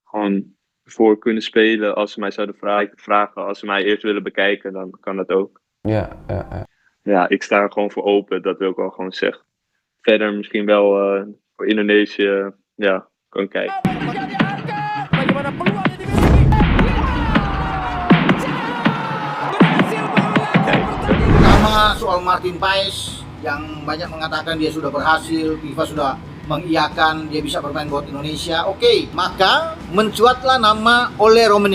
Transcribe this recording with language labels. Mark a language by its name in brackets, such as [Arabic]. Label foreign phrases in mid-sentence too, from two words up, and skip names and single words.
[Dutch] gewoon voor kunnen spelen als ze mij zouden vragen. Als ze mij eerst willen bekijken, dan kan dat ook. Ja. Ja, ik sta er gewoon voor open, dat wil ik wel gewoon zeggen. Verder misschien wel voor Indonesië, ja, kan kijken. [Indonesian] Pertama soal Martin Paes yang banyak mengatakan dia sudah berhasil, FIFA sudah mengiyakan dia bisa bermain buat Indonesia. Oke, maka mencuatlah nama Ole Romeni.